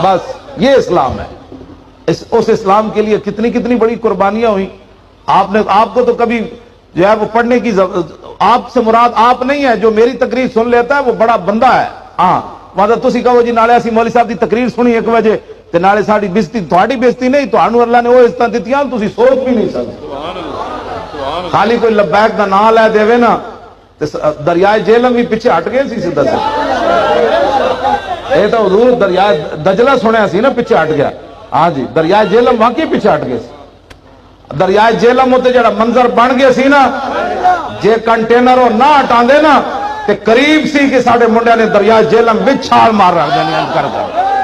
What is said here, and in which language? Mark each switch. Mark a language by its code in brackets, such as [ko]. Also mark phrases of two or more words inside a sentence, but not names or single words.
[ur] بس یہ اسلام ہے. اس اسلام کے لیے کتنی کتنی بڑی قربانیاں ہوئی. آپ کو تو کبھی جو ہے وہ پڑھنے کی آپ سے مراد آپ نہیں ہے، جو میری تقریر سن لیتا ہے وہ بڑا بندہ ہے. [pa] ہاں مطلب تسی کہو جی نالے اسی مولوی صاحب دی تقریر سنی 1 بجے تے نالے ساڈی بےزتی، تہاڈی بےزتی نہیں، تانوں اللہ نے وہ عزتاں دتیاں تسی سوچ بھی نہیں سکتے. خالی کوئی لبیک دا نام لے دے نا تے دریائے جہلم بھی پیچھے ہٹ گئے سی سیدھا سے. اے تو حضور دریائے دجلہ سنیا سی نا پیچھے ہٹ گیا. ہاں جی دریائے جہلم واقعی پیچھے ہٹ گئے سی. دریائے جہلم تے جڑا منظر بن گیا سی نا، جے کنٹینر نہ ہٹاندے نا تے قریب سی کہ ساڈے منڈے نے دریائے جہلم وچ چھال مار رکھ دینی کر